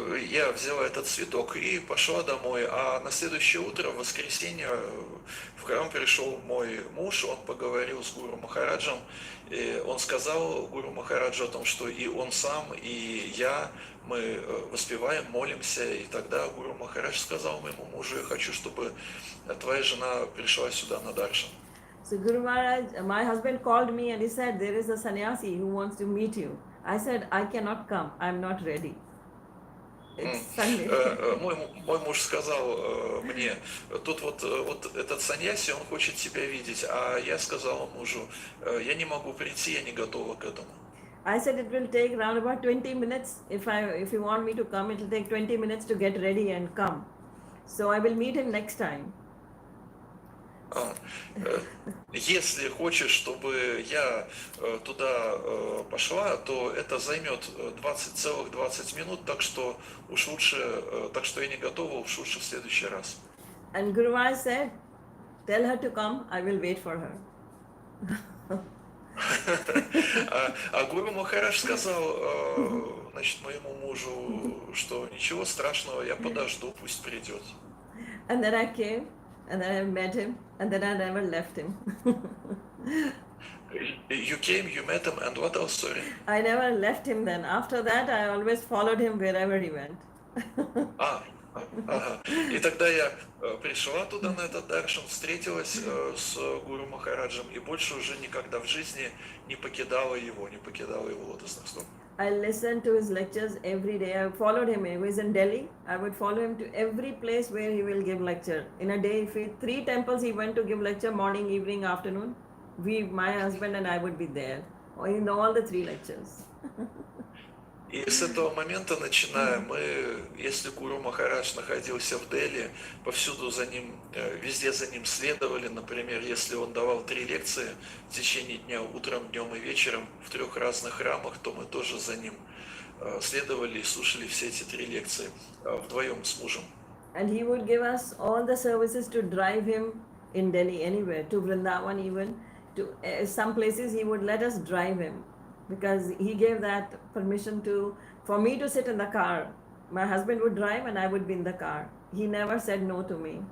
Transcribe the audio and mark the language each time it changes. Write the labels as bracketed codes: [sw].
[ru] Я взяла этот цветок и пошла домой, а на следующее утро, в воскресенье, в храм пришел мой муж, он поговорил с Гуру Махараджем, и он сказал Гуру Махараджу о том, что и он сам, и я, мы воспеваем, молимся, и тогда Гуру Махарадж сказал моему мужу, я хочу, чтобы твоя жена пришла сюда на даршан. [en] So Guru Maharaj, my husband called me and he said, there is a sannyasi who wants to meet you. I said, I cannot come, I am not ready. It's Sunday. [ru] Мой муж сказал мне, тут вот этот саньяси, он хочет тебя видеть, а я сказала мужу, я не могу прийти, я не готова к этому. [en] I said it will take around about 20 minutes. If you want me to come, it will take 20 minutes to get ready and come. So I will meet him next time. [ru] Если хочешь, чтобы я туда пошла, то это займет 20 минут, так что я не готова, уж лучше в следующий раз. [en] And Guru Maharaj said, tell her to come, I will wait for her. [ru] А Гуру Махарадж сказал, значит, моему мужу, что ничего страшного, я подожду, пусть придет. [en] And then I came, and then I met him, and then I never left him. You came, you met him, and what else, sorry? I never left him then. After that, I always followed him wherever he went. [ru] Ага. И тогда я пришла туда на этот даршан, встретилась с Гуру Махараджем и больше уже никогда в жизни не покидала его лотосных стоп. [en] I listened to his lectures every day. I followed him. He was in Delhi. I would follow him to every place where he will give lecture. In a day, 3 temples he went to give lecture, morning, evening, afternoon. My husband and I would be there in all the 3 lectures. [ru] И с этого момента начиная, если Гуру Махарадж находился в Дели, повсюду за ним, везде за ним следовали. Например, если он давал 3 лекции в течение дня, утром, днем и вечером в 3 разных храмах, то мы тоже за ним следовали и слушали все эти 3 лекции вдвоем с мужем. [en] And he would give us all the services to drive him in Delhi anywhere, to Vrindavan even, to some places he would let us drive him. because he gave that permission for me to sit in the car. My husband would drive and I would be in the car. He never said no to me.